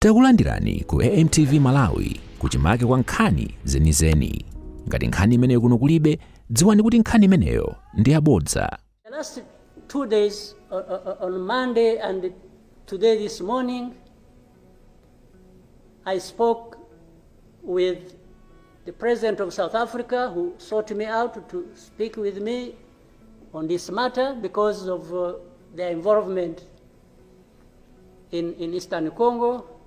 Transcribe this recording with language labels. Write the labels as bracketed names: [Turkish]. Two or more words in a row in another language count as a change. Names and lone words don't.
[Nyanja] Takulandirani ku AMTV Malawi kuchimake kwa nkhani zenizeni. Ngati nkhani imeneyo kuno kulibe, dziwani kuti nkhani imeneyo ndi yabodza. [English] The last 2 days, on Monday and today this morning, I spoke with the President of South Africa, who sought me out to speak with me on this matter because of their involvement in Eastern Congo.